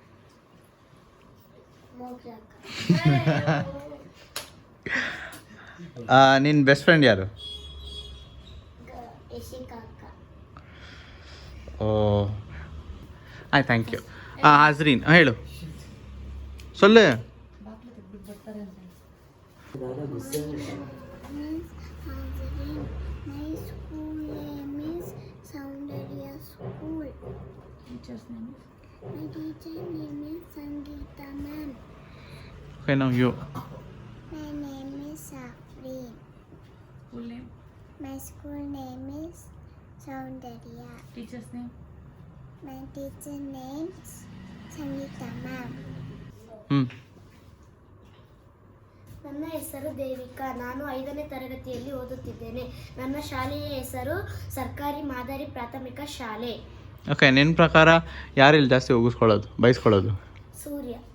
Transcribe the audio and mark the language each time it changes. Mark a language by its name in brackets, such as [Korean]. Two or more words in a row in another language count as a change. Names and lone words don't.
[Kannada] ಮೋಕ್ಷ ಅಕ್ಕ. ನಿನ್ನ [English] best friend [Kannada] ಯಾರು? ಯಶಿಕಾ ಅಕ್ಕ. ಓ ಆಯ್ತು, [English] thank you. [Kannada] ಆಜ್ರೀನ್ ಹೇಳು, ಸೊಲ್ಲು. [Hindi] ज़्यादा गुस्से में है। [English] My school name is Soundarya School. Teachers name My teacher name is Sangeeta ma'am. Okay, now you. My name is Safreen. School name, My school name is Soundarya. Teachers name, My teacher name is Sangeeta ma'am. [Kannada] ನನ್ನ ಹೆಸರು ದೇವಿಕಾ. ನಾನು 5ನೇ ತರಗತಿಯಲ್ಲಿ ಓದುತ್ತಿದ್ದೇನೆ. ನನ್ನ ಶಾಲೆಯ ಹೆಸರು ಸರ್ಕಾರಿ ಮಾದರಿ ಪ್ರಾಥಮಿಕ ಶಾಲೆ. ಓಕೆ, ನಿನ್ನ ಪ್ರಕಾರ ಯಾರಿಲ್ಲಿ ಜಾಸ್ತಿ ಉಗಿಸ್ಕೊಳ್ಳೋದು, ಬೈಸ್ಕೊಳ್ಳೋದು? ಸೂರ್ಯ.